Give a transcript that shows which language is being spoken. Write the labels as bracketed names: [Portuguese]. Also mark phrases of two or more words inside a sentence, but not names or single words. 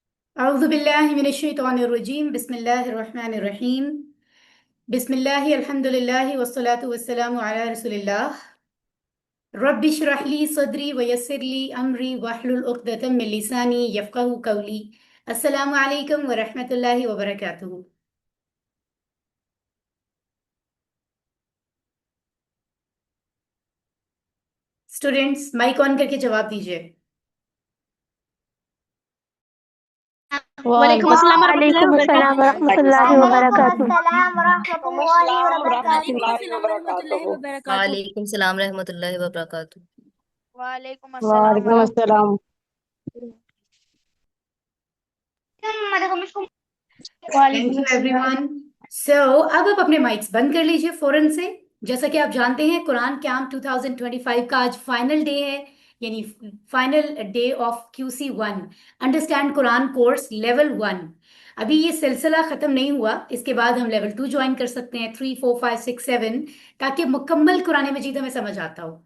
[Arabic] أعوذ بالله من الشيطان الرجيم بسم الله الرحمن الرحيم بسم الله الحمد لله والصلاة والسلام على رسول الله رب اشرح لي صدري ويسر لي أمري واحلل عقدة من لساني يفقهوا قولي. السلام عليكم ورحمة الله وبركاته. [English] students mic on [Hindi] करके जवाब दीजिए। [Arabic] وعليكم السلام ورحمة الله وعليكم السلام وبركاته. ورحمة الله وعليكم وبركاته. السلام رحمة الله و وعليكم بركاته. السلام ورحمة الله وبركاته. وعليكم سلام رحمة الله وبركاته. وعليكم السلام وعليكم ورحمة الله. السلام. [English] thank you everyone. [Hindi] सो अब आप अपने माइक्स बंद कर लीजिए फौरन से। जैसा कि आप जानते हैं कुरान कैंप 2025 का आज [English] final day [Hindi] है, यानी [English] final day of [Hindi] QC1 अंडरस्टैंड कुरान कोर्स लेवल 1। अभी ये सिलसिला खत्म नहीं हुआ, इसके बाद हम लेवल 2 ज्वाइन कर सकते हैं, 3 4 5 6 7, ताकि मुकम्मल कुरान मजीद हमें समझ आता हो।